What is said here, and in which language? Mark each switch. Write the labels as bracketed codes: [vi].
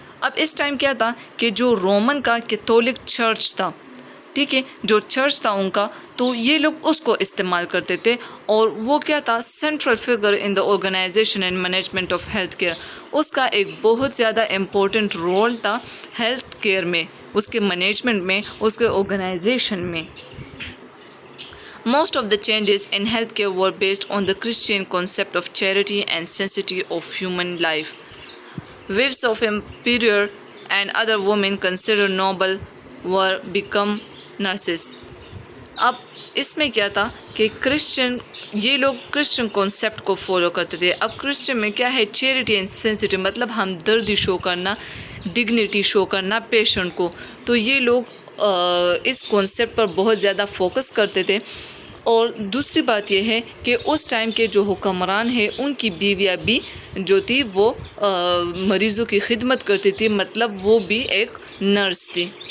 [ur] اب اس ٹائم کیا تھا کہ جو رومن کا کیتھولک چرچ تھا، ٹھیک ہے، جو چرچ تھا ان کا، تو یہ لوگ اس کو استعمال کرتے تھے، اور وہ کیا تھا؟ [en] Central figure in the organization and management of health care. [ur] اس کا ایک بہت زیادہ امپورٹنٹ رول تھا ہیلتھ کیئر میں، اس کے مینجمنٹ میں، اس کے آرگنائزیشن میں۔ [en] Most of the changes in healthcare were based on the Christian concept of charity and sanctity of human life. Wives of emperor and other women considered noble were become nurses. [ur] اب اس میں کیا تھا کہ یہ لوگ Christian concept کو follow کرتے تھے۔ اب کرسچن میں کیا ہے؟ چیریٹی اینڈ سینسٹی، مطلب ہمدردی شو کرنا، ڈگنیٹی شو کرنا پیشنٹ کو۔ تو یہ لوگ اس کانسیپٹ پر بہت زیادہ فوکس کرتے تھے۔ اور دوسری بات یہ ہے کہ اس ٹائم کے جو حکمران ہیں ان کی بیویاں بھی جو تھی وہ مریضوں کی خدمت کرتی تھی، مطلب وہ بھی ایک نرس تھی۔